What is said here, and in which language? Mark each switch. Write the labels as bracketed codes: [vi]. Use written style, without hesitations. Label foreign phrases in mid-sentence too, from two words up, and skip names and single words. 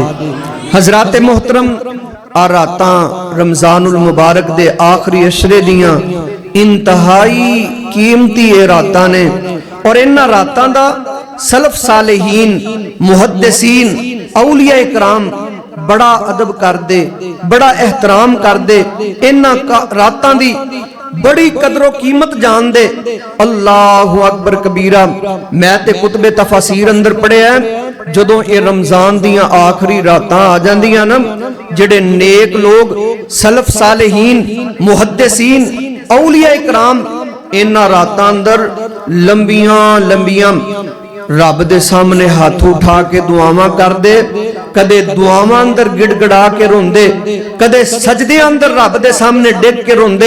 [pa] حضرات محترم، آ راتاں رمضان المبارک دے آخری عشرے دیاں انتہائی قیمتی یہ راتاں نے، اور اِنہاں راتاں دا سلف صالحین، محدثین، اولیاء اکرام بڑا ادب کردے، بڑا احترام کردے، اِنہاں راتاں دی بڑی قدروں قیمت جان دے. [ar] الله أكبر كبيرا. [pa] میں تے کتبِ تفسیر اندر پڑھیا، جدوں یہ رمضان دیاں آخری راتاں آ جاندیاں نا، جیہڑے نیک لوک سلف صالحین، محدثین، اولیاء اکرام اِنہاں راتاں اندر لمبیاں لمبیاں رب دے سامنے ہاتھ اٹھا کے دعاواں کردے، کدے دعاواں اندر گڑگڑا کے روندے، کدے سجدے اندر رب دے سامنے ڈگ کے روندے.